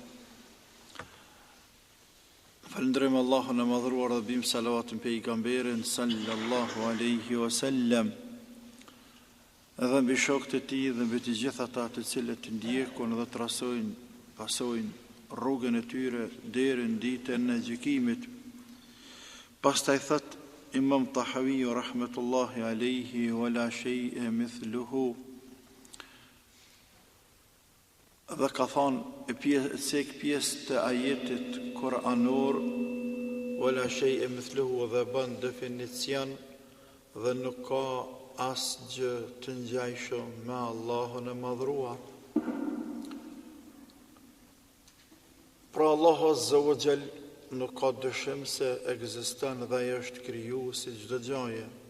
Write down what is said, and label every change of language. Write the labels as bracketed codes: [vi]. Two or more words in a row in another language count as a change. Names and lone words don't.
[sq] Falënderojmë Allahun e madhruar dhe bim salavatën pejgamberin [ar] صلى الله عليه وسلم. [sq] Edhe mbi shokët e tij dhe mbi të gjithë ata të cilët ndjekun dhe pasojnë rrugën e tyre deri në ditën e gjykimit. Pastaj thot Imam Tahawi [ar] رحمة الله عليه ولا شيء مثله. [sq] Dhe ka thonë pjesë të ajetit kuranor [ar] ولا شيء مثله [sq] dhe bën definicion dhe nuk ka asgjë të ngjajshëm me Allahun e madhruar. Pra Allahu [ar] عز وجل [sq] nuk ka dyshim se ekziston dhe ai është krijuesi i çdo gjaje.